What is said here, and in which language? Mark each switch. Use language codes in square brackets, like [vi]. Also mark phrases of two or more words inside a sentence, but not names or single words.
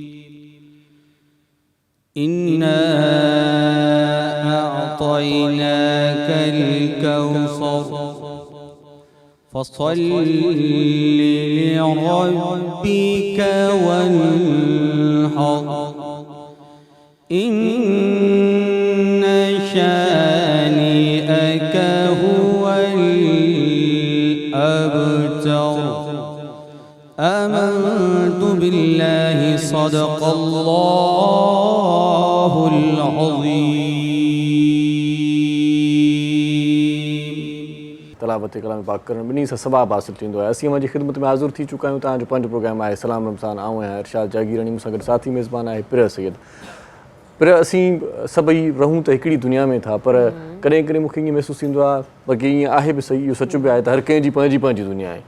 [ar] إنا أعطيناك الكوثر فصل لربك وانحر إن شانئك هو الأبتر. آمنت بالله صدق الله العظيم. [sd] तलावत कलाम पाक करण बिनी सां सवाब हासिल थींदो आहे। असीं जी ख़िदमत में हाज़िर थी चुका आहियूं। तव्हांजो पंहिंजो प्रोग्राम आहे सलाम रमज़ान। आऊं आहियां इरशाद जागीरानी, मूंसां गॾु साथी मेज़बान आहे पिर सैयद। पर असीं सभई रहूं त हिकिड़ी दुनिया में था, पर कॾहिं कॾहिं मूंखे ईअं महसूसु थींदो आहे बाक़ी ईअं आहे बि सही, इहो सच बि आहे त हर कंहिंजी पंहिंजी पंहिंजी दुनिया आहे।